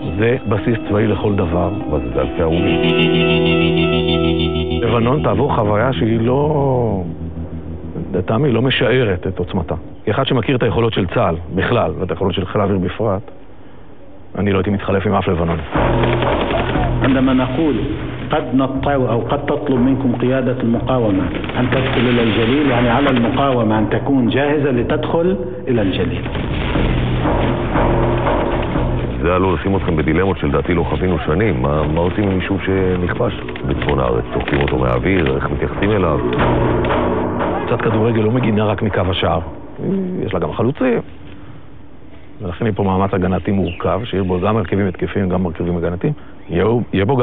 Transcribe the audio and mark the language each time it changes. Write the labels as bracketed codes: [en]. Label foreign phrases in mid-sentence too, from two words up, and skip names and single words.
[he] זה בסיס צבאי לכל דבר. אבל זה אלפי הרוגים. לבנון תעבור חוויה שהיא לא... לטעמי, לא משערת את עוצמתה. כאחד שמכיר את היכולות של צה"ל בכלל, ואת היכולות של חיל האוויר בפרט, אני לא הייתי מתחלף עם אף לבנון. [ar] عندما نقول قد نطلب أو قد تطلب منكم قيادة المقاومة أن تدخل إلى الجليل، يعني على المقاومة أن تكون جاهزة لتدخل إلى الجليل. [he] זה היה לא לשים אתכם בדילמות שלדעתי לא חווינו שנים. מה עושים עם יישוב שנכבש בצפון הארץ? תוקפים אותו מהאוויר, איך מתייחסים אליו? קצת כדורגל לא מגינה רק מקו השער. יש לה גם חלוצים. ולכן יהיה פה מאמץ הגנתי מורכב, שיהיה בו גם מרכיבים התקפים, גם מרכיבים הגנתיים.